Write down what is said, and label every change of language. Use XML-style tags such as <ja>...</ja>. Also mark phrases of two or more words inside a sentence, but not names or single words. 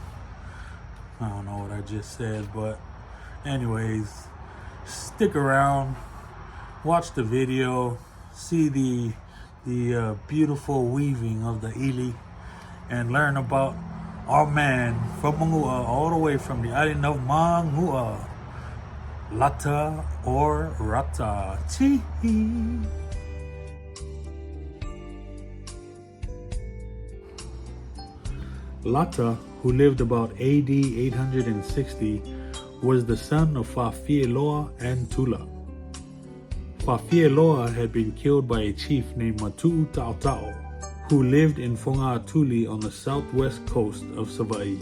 <en>I don't know what I just said, but anyways, stick around, watch the video, see the beautiful weaving of the ili, and learn about our man from Manu'a, all the way from the island of Manu'a, Lata or Rata. Chee. Lata, who lived about AD 860, was the son of Fa'afieloa and Tula. Fa'afieloa had been killed by a chief named Matu'u, who lived in Fongaatuli on the southwest coast of Savaii.</en>